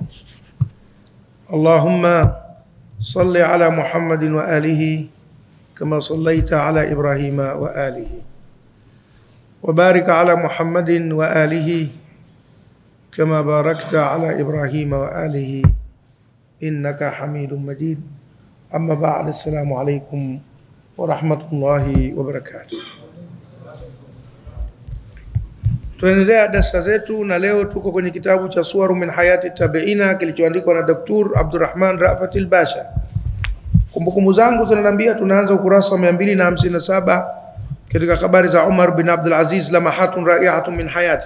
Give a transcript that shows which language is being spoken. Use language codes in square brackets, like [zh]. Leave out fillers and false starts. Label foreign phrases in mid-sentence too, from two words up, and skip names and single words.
[ar] اللهم صل على محمد وآله كما صليت على إبراهيم وآله وبارك على محمد وآله كما باركت على إبراهيم وآله إنك حميد مجيد. أما بعد، السلام عليكم ورحمة الله وبركاته. [sw] Tunaendelea darasa zetu na leo tuko kwenye kitabu cha Suwaru min Hayati Tabiina kilichoandikwa na Dr. Abdurrahman Ra'fatil Basha. Kumbukumbu zangu zinaniambia tunaanza ukurasa wa 257 katika habari za Umar bin Abdul Aziz, [ar] لمحات رائعة من حياة.